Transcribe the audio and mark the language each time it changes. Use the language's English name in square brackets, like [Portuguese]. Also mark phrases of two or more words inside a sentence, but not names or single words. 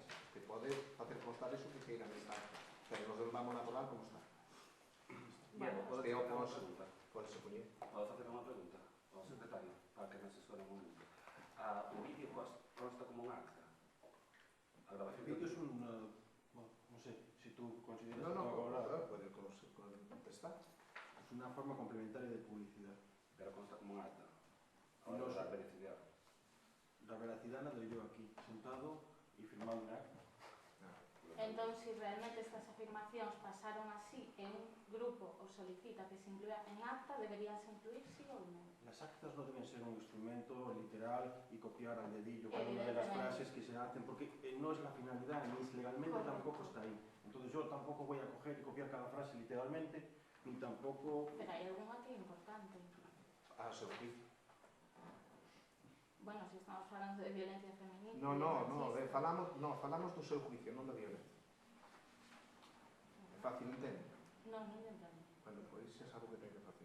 [Galician] Usted pode facer constar eso que queira nesta acta, pero nos vamos a aprobar como está. Pode se poñer. Podo facer unha pregunta ao secretario para que me asesore un momento. O vídeo consta como un acta? A grabación [Spanish] El vídeo es un... no sé, si tú consideras... puede contestar. Es una forma complementaria de publicidad. [Galician] Pero consta como un acta. [Spanish] Ahora no dar veracidad. La veracidad la doy yo aquí, sentado y firmando un acta. [Galician] Entón, se realmente estas afirmacións pasaron así e un grupo o solicita que se incluya en acta, deberían se incluir sí ou non? [Spanish] Las actas no deben ser un instrumento literal y copiar al dedillo cada una de las frases que se hacen, porque no es la finalidad, ni legalmente tampoco está ahí. Entonces yo tampoco voy a coger y copiar cada frase literalmente, ni tampoco... [Galician] Pero hai algunha que é importante. Seu juicio. Bueno, se estamos falando de violencia feminina... falamos do seu juicio, non da violencia. É fácil entender? Non entendo. Bueno, pois xa sabe o que ten que facer.